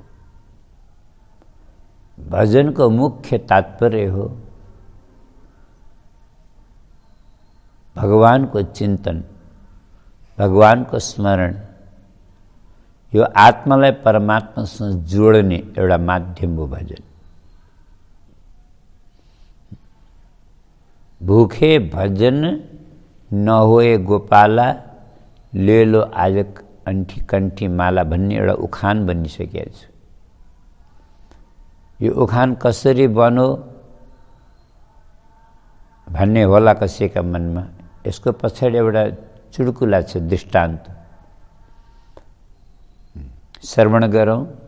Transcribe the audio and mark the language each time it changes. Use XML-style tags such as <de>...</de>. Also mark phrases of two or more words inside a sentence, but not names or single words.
<ne>भजनको मुख्य तात्पर्य हो भगवानको चिन्तन, भगवानको स्मरण। यो आत्मालाई परमात्मासँग जोड्ने एउटा माध्यम हो भजन।</ne> <hi>भूखे भजन न होए गोपाला, ले लो आज अंठी कंठी माला</hi> <ne>भन्ने एउटा उखान बनिसकेको छ। यो उखान कसरी बन्यो भन्ने होला कसैका मनमा, यसको पछाडि एउटा चुड्कुला छ, दृष्टान्त। श्रवण गरौँ।</ne>